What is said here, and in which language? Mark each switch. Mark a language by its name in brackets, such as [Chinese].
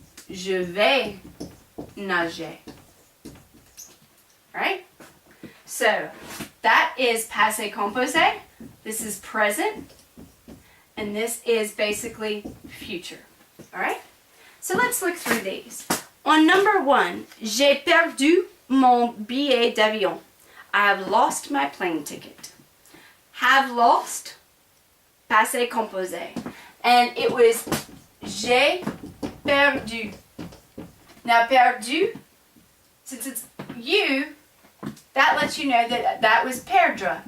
[French] Je vais nager. [English] Right? So, that is passé composé. This is present. And this is basically future. All right? So let's look through these. On number 1, [French] j'ai perdu mon billet d'avion. [English] I have lost my plane ticket. Have lost, passé composé. And it was [French] j'ai perdu. [English] Now perdu, since it's you, that lets you know that that was perdre.